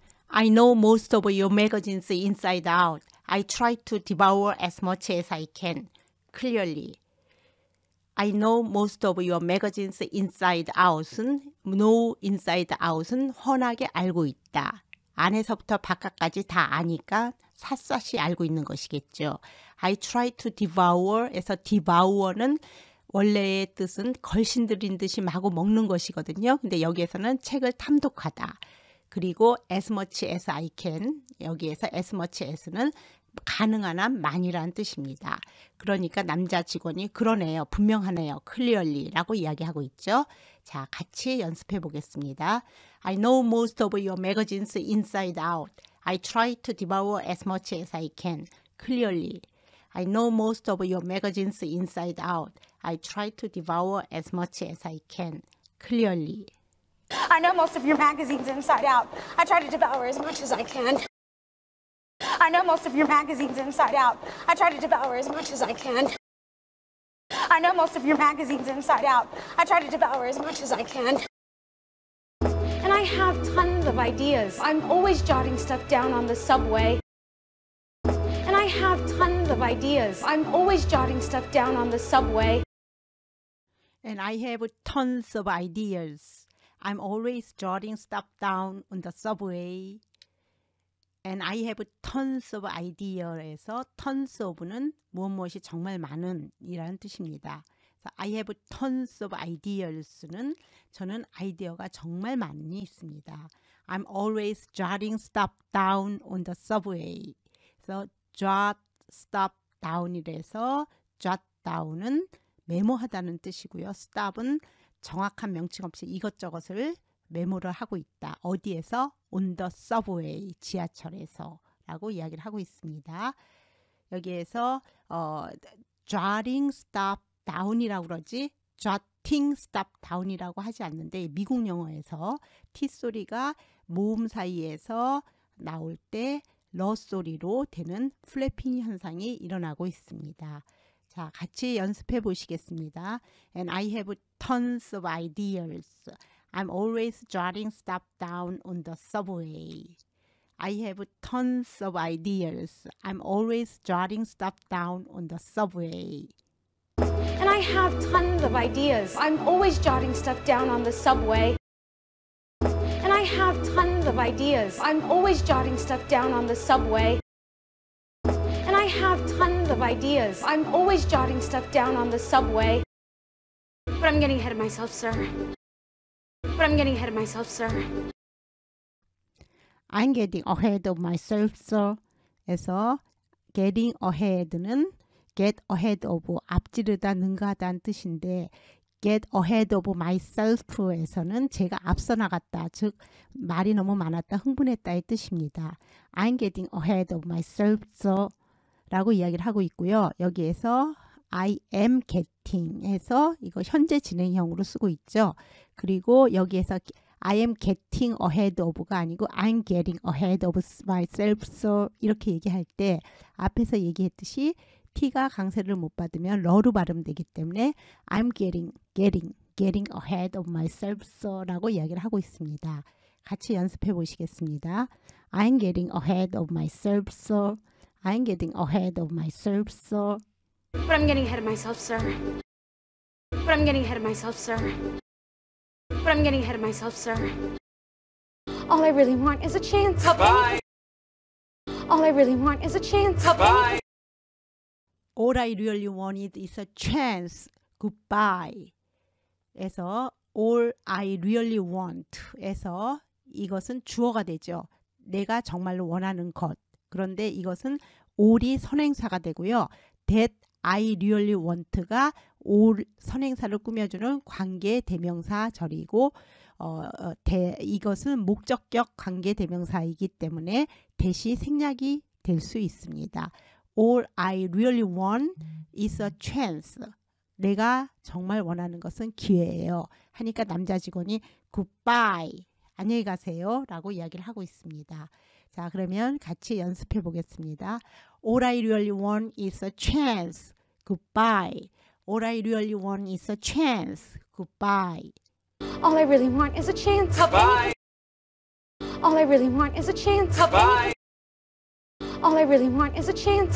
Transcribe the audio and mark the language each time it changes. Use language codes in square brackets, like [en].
[en] I know most of your magazines inside out. I try to devour as much as I can. Clearly. I know most of your magazines inside out은 know inside out은 [ko] 훤하게 알고 있다. 안에서부터 바깥까지 다 아니까 샅샅이 알고 있는 것이겠죠. [en] I try to devour [ko] 에서 devour는 원래의 뜻은 걸신들인 듯이 마구 먹는 것이거든요. 근데 여기에서는 책을 탐독하다. 그리고 [en] as much as I can, [ko] 여기에서 as much as는 가능한 한 많이라는 뜻입니다. 그러니까 남자 직원이 그러네요, 분명하네요, [en] clearly [ko] 라고 이야기하고 있죠. 자, 같이 연습해 보겠습니다. [en] I know most of your magazines inside out. I try to devour as much as I can, clearly. I know most of your magazines inside out. I try to devour as much as I can, clearly. I know most of your magazines inside out. I try to devour as much as I can. I know most of your magazines inside out. I try to devour as much as I can. I know most of your magazines inside out. I try to devour as much as I can. And I have tons of ideas. I'm always jotting stuff down on the subway. And I have tons of ideas. I'm always jotting stuff down on the subway. And I have tons of ideas. I'm always jotting stuff down on the subway. And I have tons of ideas에서 tons of는 [ko] 무엇이 정말 많은 이라는 뜻입니다. [en] I have tons of ideas [ko] 는 저는 아이디어가 정말 많이 있습니다. [en] I'm always jotting stuff down on the subway. 그래서 jot stuff down이라서 jot down은 [ko] 메모하다는 뜻이고요. stop은 정확한 명칭 없이 이것저것을 메모를 하고 있다. 어디에서? [en] On the subway, [ko] 지하철에서 라고 이야기를 하고 있습니다. 여기에서 [en] jotting stuff down [ko] 이라고 그러지 jotting stuff down이라고 하지 않는데 미국 영어에서 T 소리가 모음 사이에서 나올 때 러 소리로 되는 플래핑 현상이 일어나고 있습니다. 자, 같이 연습해 보시겠습니다. [en] And I have tons of ideas. I'm always jotting stuff down on the subway. I have tons of ideas. I'm always jotting stuff down on the subway. And I have tons of ideas. I'm always jotting stuff down on the subway. And I have tons of ideas. I'm always jotting stuff down on the subway. And I have tons of ideas. I'm always jotting stuff down on the subway. But I'm getting ahead of myself, sir. But I'm getting ahead of myself, sir. I'm getting ahead of myself, sir. [ko] 에서 getting ahead는 get ahead of 앞지르다 능가하다는 뜻인데 [en] get ahead of myself [ko] 에서는 제가 앞서 나갔다, 즉 말이 너무 많았다, 흥분했다의 뜻입니다. [en] I'm getting ahead of myself, sir. [ko] 라고 이야기를 하고 있고요. 여기에서 [en] I am getting [ko] 해서 이거 현재 진행형으로 쓰고 있죠. 그리고 여기에서 [en] I am getting ahead of가 아니고 I'm getting ahead of myself, sir. [ko] 이렇게 얘기할 때 앞에서 얘기했듯이 T가 강세를 못 받으면 러로 발음되기 때문에 [en] I'm getting ahead of myself, sir. [ko] 라고 이야기를 하고 있습니다. 같이 연습해 보시겠습니다. [en] I'm getting ahead of myself, sir. I'm getting ahead of myself, sir. But I'm getting ahead of myself, sir. But I'm getting ahead of myself, sir. But I'm getting ahead of myself, sir. All I really want is a chance. Bye. All I really want is a chance. Bye. All I really wanted is a chance. Goodbye. [ko] 에서 [en] all I really want [ko] 에서 이것은 주어가 되죠. 내가 정말로 원하는 것. 그런데 이것은 all이 선행사가 되고요. [en] That I really want [ko] 가 all 선행사를 꾸며주는 관계 대명사절이고 이것은 목적격 관계 대명사이기 때문에 대시 생략이 될 수 있습니다. [en] All I really want is a chance. [ko] 내가 정말 원하는 것은 기회예요. 하니까 남자 직원이 [en] goodbye, [ko] 안녕히 가세요 라고 이야기를 하고 있습니다. 자, 그러면 같이 연습해 보겠습니다. [en] All I really want is a chance. Goodbye. All I really want is a chance. Goodbye. All I really want is a chance. Bye. All I really want is a chance. Bye. All I really want is a chance.